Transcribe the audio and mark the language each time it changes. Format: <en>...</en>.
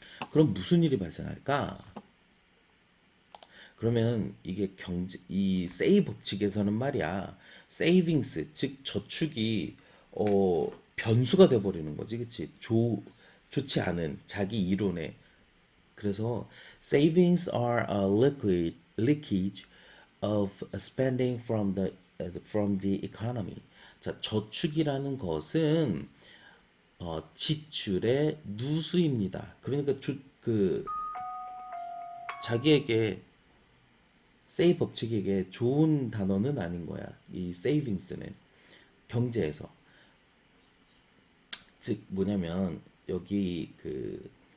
<ko>그럼 무슨 일이 발생할까? 그러면 이게 이 세이 법칙에서는 말이야, 세이빙스, 즉 저축이 변수가 돼버리는 거지, 그치? 좋지 않은 자기 이론에. 그래서</ko> <en>savings are a leakage of spending from the economy.</en> <ko>자, 저축이라는 것은 지출의 누수입니다. 그러니까 그 자기에게 세이 법칙에게 좋은 단어는 아닌 거야. 이 세이빙스는 경제에서 즉 뭐냐면 여기 그</ko>